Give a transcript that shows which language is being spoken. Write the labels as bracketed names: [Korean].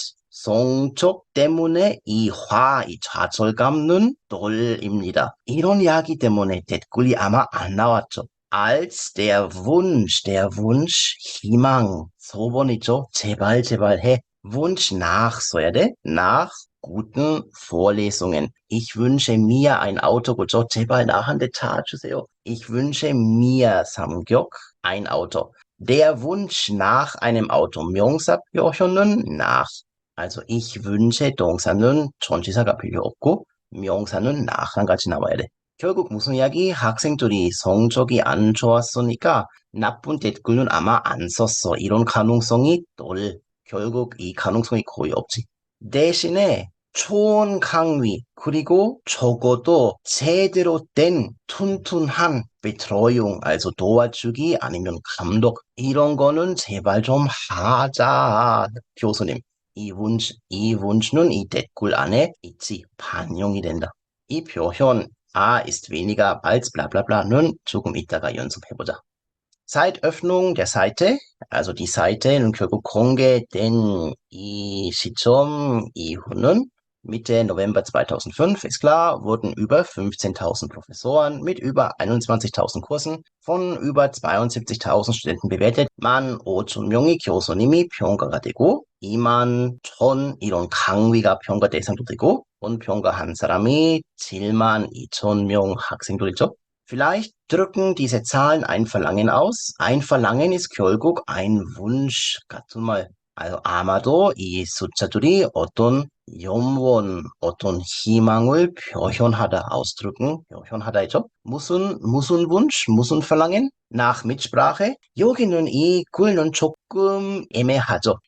[Korean] 성적 때문에 이 좌절감은 덜입니다. 이런 이야기 때문에 댓글이 아마 안 나왔죠. [German] Als der Wunsch, [Korean] 희망, 소원이죠. 제발, 제발 해. Wunsch nach 써야 돼. [German] Nach guten Vorlesungen. Ich wünsche mir ein Auto. [Korean] 그죠? 제발 나한테 차 주세요. [German] Ich wünsche mir [Korean] 삼격 [German] ein Auto. Der Wunsch nach einem Auto. [Korean] 명사표현은 nach. [German] Also ich wünsche [Korean] 동사는 전치사가 필요 없고 명사는 nach랑 같이 나와야 돼. 결국 무슨 이야기? 학생들이 성적이 안 좋았으니까 나쁜 댓글은 아마 안 썼어. 이런 가능성이 결국 이 가능성이 거의 없지. 대신에 좋은 강의 그리고 적어도 제대로 된 튼튼한 Betreuung, also 도와주기 아니면 감독 이런 거는 제발 좀 하자 교수님. 이 wunsch는 이 댓글 안에 있지 반영이 된다. 이 표현 [German] ist weniger als bla bla bla [Korean] 는 조금 이따가 연습해보자. [German] Zeitöffnung der Seite, also die Seite는 [Korean] 결국 공개된 이 시점 이후는 [German] Mitte November 2005, ist klar, wurden über 15.000 Professoren mit über 21.000 Kursen von über 72.000 Studenten bewertet. [Korean] 15,000명의 교수님이 평가가 되고 21,000 이런 강의가 평가 대상도 되고 본 평가한 사람이 72,000명 학생들이죠. [German] Vielleicht drücken diese Zahlen ein Verlangen aus. Ein Verlangen ist 결국 ein Wunsch 같은 말. [Korean] Also 아마도 이 숫자들이 어떤 염원, 어떤 희망을 표현하다, ausdrücken, 표현하다죠. 무슨 Wunsch, 무슨 Verlangen? [German] Nach Mitsprache? [Korean] 여기는 이 글은 조금 애매하죠.